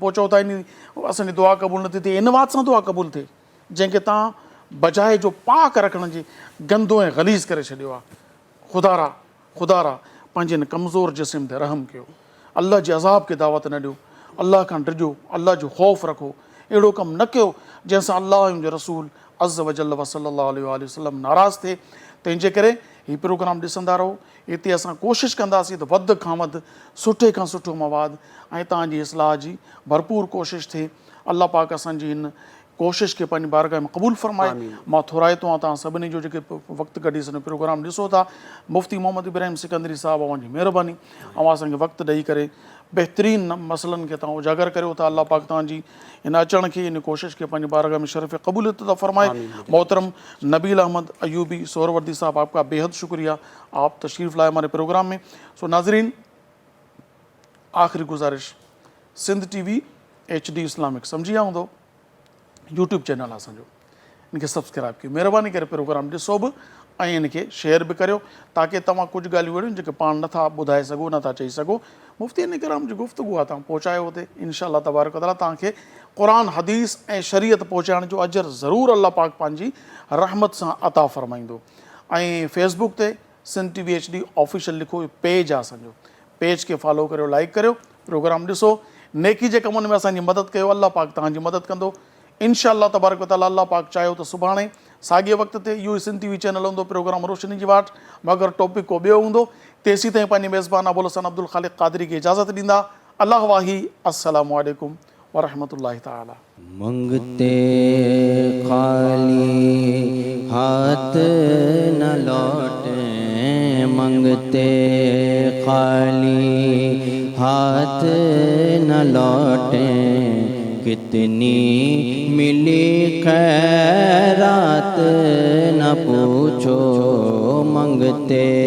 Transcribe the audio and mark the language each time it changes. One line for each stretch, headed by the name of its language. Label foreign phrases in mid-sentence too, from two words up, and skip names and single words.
Sindhi: पोइ चओ था इन असांजी दुआ क़बूल नथी थिए, इन वात सां दुआ क़बूल थिए जंहिंखे तव्हां बजाए जो पाक रखण जे गंदो ऐं ग़लीज़ करे छॾियो आहे। ख़ुदारा पंहिंजे हिन कमज़ोर जिस्म ते रहम कयो, अल्लाह जे अज़ाब खे दावत न ॾियो, अल्लाह खां डिॼो, अल्लाह जो ख़ौफ़ रखो। अहिड़ो कमु न कयो जंहिंसां अल्लाह जो रसूल
Arabic: عز وجل وصلى الله عليه وسلم
Sindhi: नाराज़ थिए। तंहिंजे करे हीउ प्रोग्राम ॾिसंदा रहो। हिते असां कोशिशि कंदासीं त वधि खां वधि सुठे खां सुठो मवाद ऐं तव्हांजी इस्लाह जी भरपूर कोशिशि थिए। अल्लाह पाक असांजी हिन कोशिशि खे पंहिंजी बारगाह में क़बूल फरमाए। मां थोराइतो आहियां तव्हां सभिनी जो जेके वक़्तु कढी सॼो प्रोग्राम ॾिसो था। मुफ़्ती मोहम्मद इब्राहिम सिकंदरी साहिबु अवां जी महिरबानी, अवां असांखे वक़्तु ॾेई करे बहितरीन मसइलनि खे तव्हां उजागर करियो था। अल्लाह पाक तव्हांजी इन अचण खे, इन कोशिश खे पंहिंजी बारगाह में शरीफ़ क़बूलियत अता फरमाए।
Urdu: محترم نبیل احمد ایوبی سہروردی صاحب، آپکا بیحد شکریہ، آپ تشریف لائے ہمارے پروگرام میں.
Sindhi: सो नाजरीन, आखिरी गुज़ारिश, सिंध TV HD इस्लामिक सम्झी विया हूंदो,
English: YouTube channel
Sindhi: असांजो, इनखे सब्सक्राइब कयो, महिरबानी करे प्रोग्राम ॾिसो बि ऐं इनखे शेयर बि करियो, ताकी तव्हां कुझु ॻाल्हियूं अहिड़ियूं जेके पाण नथा ॿुधाए सघो, नथा चई सघो, मुफ़्ती इन कराम जी गुफ़्तगू आहे, तव्हां पहुचायो हुते।
Arabic: إن شاء الله تبارك وتعالى
Sindhi: तव्हांखे क़ुरान हदीस ऐं शरीयत पहुचाइण जो अजर ज़रूरु अल्लाह पाक पंहिंजी रहमत सां अता फ़रमाईंदो। ऐं फेसबुक ते सिंध TV HD ऑफिशियल लिखो, पेज आहे असांजो, पेज खे फॉलो करियो, लाइक करियो, प्रोग्राम ॾिसो, नेकी जे कमनि में असांजी मदद कयो, अल्लाह पाक तव्हांजी मदद कंदो
Arabic: إن شاء الله تبارك وتعالى.
Sindhi: अल्लाह पाक चाहियो त सुभाणे साॻिए वक़्त ते इहो ई सिंध TV चैनल हूंदो, प्रोग्राम रोशनी जी वाट, मगर टॉपिक को ॿियो हूंदो। तेसीं ताईं पंहिंजी मेज़बान अबुल हसन अब्दुल ख़ालिक़ क़ादरी खे इजाज़त ॾींदा। अल्लाह वाही,
Arabic: السلام عليكم ورحمة الله تعالى.
Urdu: منگتے خالی ہاتھ نہ لوٹے، منگتے خالی ہاتھ نہ لوٹے، کتنی ملی خیرات نہ پوچھو، منگتے